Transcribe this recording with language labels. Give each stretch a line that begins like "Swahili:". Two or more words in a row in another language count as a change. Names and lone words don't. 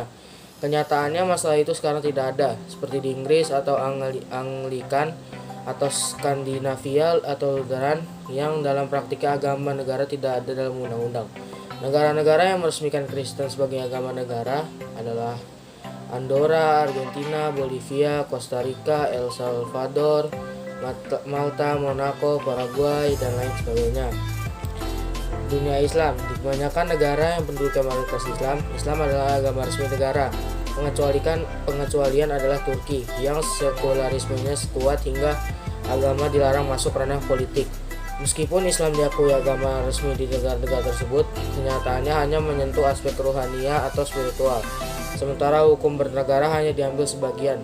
Indonesian: Kenyataannya masalah itu sekarang tidak ada, seperti di Inggris atau Anglikan atau Skandinavia atau Lutheran, yang dalam praktiknya agama negara tidak ada dalam undang-undang. Negara-negara yang meresmikan Kristen sebagai agama negara adalah Andorra, Argentina, Bolivia, Costa Rica, El Salvador, Malta, Monaco, Paraguay, dan lain sebagainya. Dunia Islam, di kebanyakan negara yang penduduknya mayoritas Islam, Islam adalah agama resmi negara. Pengecualian adalah Turki, yang sekularismenya kuat hingga agama dilarang masuk ranah politik. Meskipun Islam diakui agama resmi di negara-negara tersebut, kenyataannya hanya menyentuh aspek rohania atau spiritual, sementara hukum bernegara hanya diambil sebagian.